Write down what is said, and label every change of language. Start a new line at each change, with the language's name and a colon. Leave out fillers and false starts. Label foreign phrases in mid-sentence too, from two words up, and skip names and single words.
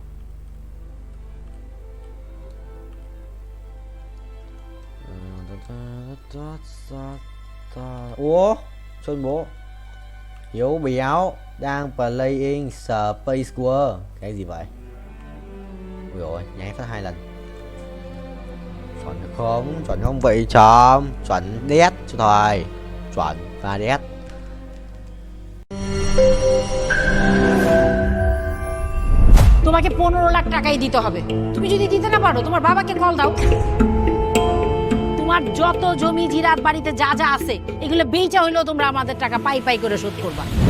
Vietnamese: Ủa sao bố Hiếu béo đang playing Space War. Cái gì vậy? Ui rồi nháy phát 2 lần. Chuẩn không vậy chấm. Chuẩn đét cho thôi. Chuẩn và đét.
Bangla: তোমাকে 15 লাখ টাকাই দিতে হবে। তুমি যদি দিতে না পারো তোমার বাবাকে কল দাও। তোমার যত জমি জিরাত বাড়িতে যা যা আছে এগুলো বেচা হইলেও তোমরা আমাদের টাকা পাই পাই করে শোধ করবা।